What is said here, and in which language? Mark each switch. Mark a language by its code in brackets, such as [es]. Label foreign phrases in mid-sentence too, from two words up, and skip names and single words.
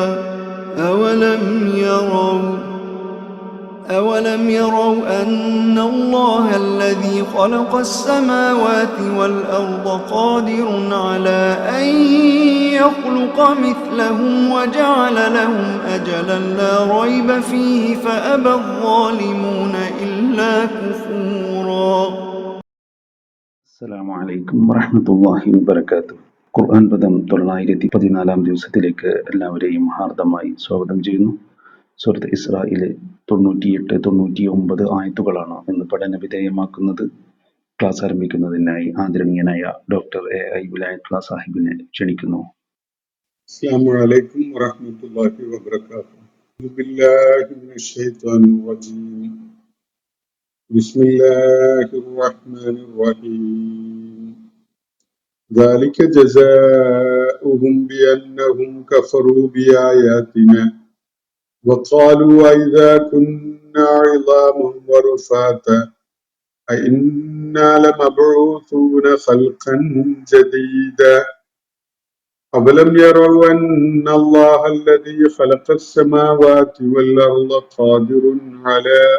[ar] أولم يروا أن الله الذي خلق السماوات والأرض قادر على أن يخلق مثلهم وجعل لهم أجلا لا ريب فيه فأبى الظالمون إلا كفورا. السلام عليكم ورحمة الله وبركاته. [ml] ഖുർആൻ പദം 914 ദിവസത്തിലേക്ക് എല്ലാവരെയും ഹാർദമായി സ്വാഗതം ചെയ്യുന്നു. സൂറത്ത് ഇസ്രായിലെ 98, 99 ആയത്തുകളാണ് ഇന്ന് പഠന വിധേയമാക്കുന്നത്. ക്ലാസ് ആരംഭിക്കുന്നതിനായി ആദരണീയനായ ഡോക്ടർ AI വിലായത്തുള്ള സാഹിബിനെ ക്ഷണിക്കുന്നു. [ar] السلام عليكم ورحمة الله وبركاته. بالله من الشيطان الرجيم. بسم الله الرحمن الرحيم. ذلك جزاؤهم بأنهم كفروا بآياتنا وقالوا أإذا كنا عظاما ورفاتا أإنا لمبعوثون خلقا جديدا أولم يروا أن الله الذي خلق السماوات والأرض قادر على